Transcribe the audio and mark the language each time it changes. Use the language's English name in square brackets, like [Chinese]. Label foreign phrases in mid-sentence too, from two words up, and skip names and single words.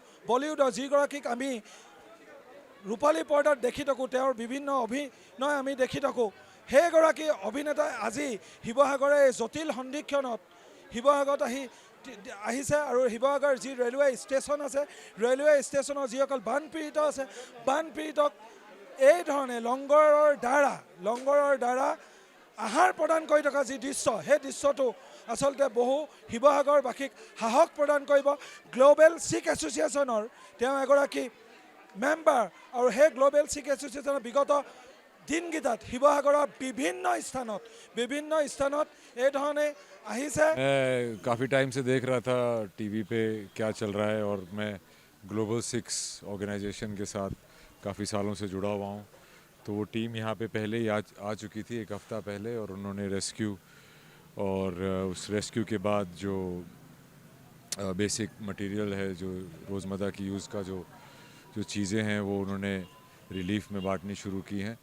[Assamese] বলিউডৰ যিগৰাকীক আমি ৰূপালী পৰ্দাত দেখি থাকোঁ তেওঁৰ বিভিন্ন অভিনয় আমি দেখি থাকোঁ সেইগৰাকী অভিনেতাই আজি শিৱসাগৰৰ এই জটিল সন্ধিক্ষণত শিৱসাগৰত আহিছে আৰু শিৱসাগৰ যি ৰেলৱে ষ্টেচন আছে ৰেলৱে ষ্টেচনৰ যিসকল বানপীড়িতক এই ধৰণে লংগৰৰ দ্বাৰা আহাৰ প্ৰদান কৰি থকা যি দৃশ্য সেই দৃশ্যটো আচলতে বহু শিৱসাগৰবাসীক সাহস প্ৰদান কৰিব। গ্ল'বেল শিখ এছ'চিয়েশ্যনৰ তেওঁ এগৰাকী মেম্বাৰ আৰু সেই গ্ল'বেল শিখ এছ'চিয়েশ্যনৰ বিগত দিনকেইটাত শিৱসাগৰৰ বিভিন্ন স্থানত এই ধৰণে আহিছে। [Hindi] मैं काफ़ी टाइम से देख रहा था टीवी पे क्या चल रहा है और मैं ग्लोबल सिक्स ऑर्गेनाइजेशन के साथ काफ़ी सालों से जुड़ा हुआ हूँ। तो वो टीम यहाँ पे पहले ही आ चुकी थी एक हफ़्ता पहले और उन्होंने रेस्क्यू और उस रेस्क्यू के बाद जो [English] basic material [Hindi] है जो रोज़मर्रा की यूज़ का जो चीज़ें हैं वो उन्होंने रिलीफ में बांटनी शुरू की हैं।